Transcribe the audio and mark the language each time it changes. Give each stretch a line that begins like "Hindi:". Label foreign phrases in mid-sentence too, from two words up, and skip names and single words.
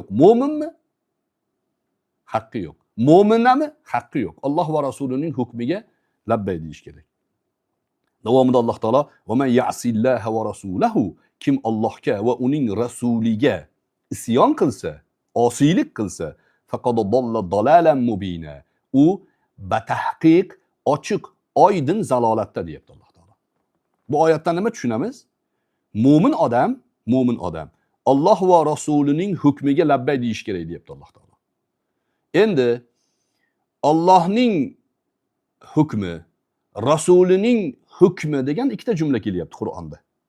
Uzbek: Mu'minmi? Haqqi yo'q. Mo'minnami? Haqqi yo'q. Alloh va rasulining hukmiga labbay deyish kerak. Davomida Alloh taolo
Arabic: ومن يعص الله ورسوله,
Uzbek: kim Allohga va uning rasuliga isyon qilsa, osiylik qilsa,
Arabic: فقد ضل ضلالا مبينا.
Uzbek: U batahqiq ochiq oydin zalolatda deyapti Alloh taolo. Bu oyatdan nima tushunamiz? Mo'min odam Alloh va rasulining hukmiga labbay deyish kerak deyapti Alloh taolo. Endi Allohning hukmi, rasulining hukmi degan ikkita jumla kelyapti Qur'onda.